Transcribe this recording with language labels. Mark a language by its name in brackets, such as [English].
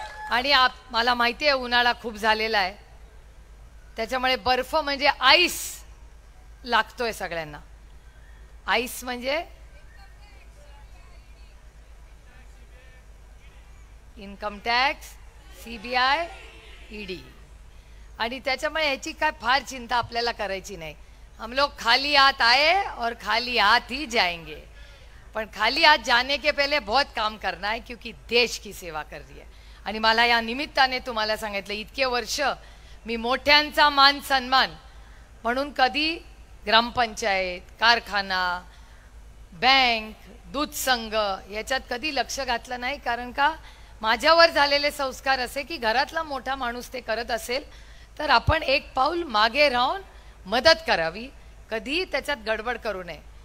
[Marathi] आणि मला माहिती आहे उन्हाळा खूप झालेला आहे, त्याच्यामुळे बर्फ म्हणजे आईस लागतोय सगळ्यांना. आईस म्हणजे इन्कम टॅक्स, CBI, ED. आणि त्याच्यामुळे ह्याची काय फार चिंता आपल्याला करायची नाही. [Hindi] हम लोग खाली हाथ आए और खाली हाथ ही जाएंगे, पण खाली हाथ जाने के पहले बहुत काम करना है क्योंकि देश की सेवा कर रही है. [Marathi] आणि मला या निमित्ताने तुम्हाला सांगितलं, इतके वर्ष मी मोठ्यांचा मान सन्मान म्हणून कधी ग्रामपंचायत, कारखाना, बँक, दूध संघ याच्यात कधी लक्ष घातलं नाही, कारण का माझ्यावर झालेले संस्कार असे की घरातला मोठा माणूस ते करत असेल तर आपण एक पाऊल मागे राहून मदत करावी, कधी त्याच्यात गडबड करू नये.